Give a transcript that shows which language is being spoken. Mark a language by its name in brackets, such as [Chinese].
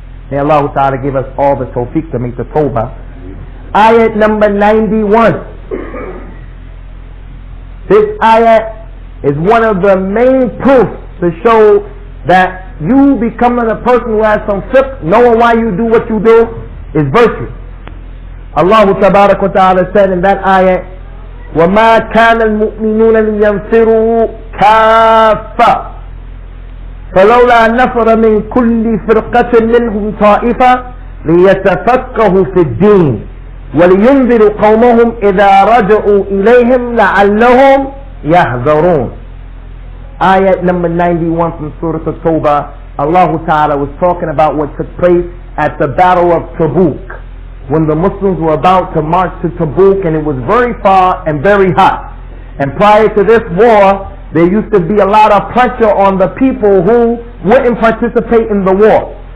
[English] May Allah Ta'ala give us all the tawfiq to make the Tawbah. Ayat number 91. This ayat is one of the main proofs to show that you becoming a person who has some fiqh, knowing why you do what you do, is virtue. Allah Ta'ala said in that ayat, [Arabic] وَمَا كَانَ الْمُؤْمِنُونَ لِيَنْفِرُوا كَافَّةً فلولا نفر من كل فرقة منهم طائفة ليتفقهوا في الدين ولينذروا قومهم إذا رجعوا إليهم لعلهم يحذرون. [English] Ayat number 91 from Surah At-Tawbah. Allah Ta'ala was talking about what took place at the Battle of Tabuk, when the Muslims were about to march to Tabuk, and it was very far and very hot. And prior to this war, there used to be a lot of pressure on the people who wouldn't participate in the war.